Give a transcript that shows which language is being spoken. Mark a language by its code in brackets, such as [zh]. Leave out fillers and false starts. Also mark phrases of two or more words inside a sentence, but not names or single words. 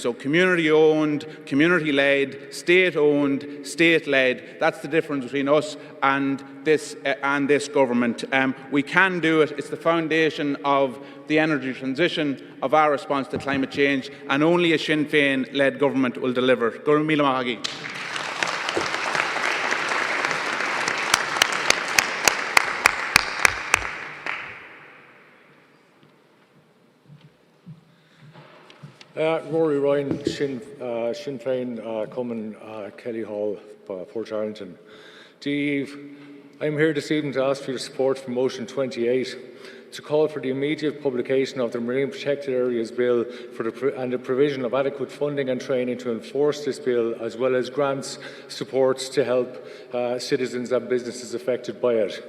[en] So community-owned, community-led, state-owned, state-led. That's the difference between us and this government. We can do it. It's the foundation of the energy transition, of our response to climate change, and only a Sinn Féin-led government will deliver. [ga] Go Míle Maith Agaibh. [en] Rory Ryan, Sinn Féin, Cumming, Kelly Hall, Port Arlington. I'm here this evening to ask for your support for motion 28 to call for the immediate publication of the Marine Protected Areas Bill and the provision of adequate funding and training to enforce this bill, as well as grants supports to help citizens and businesses affected by it.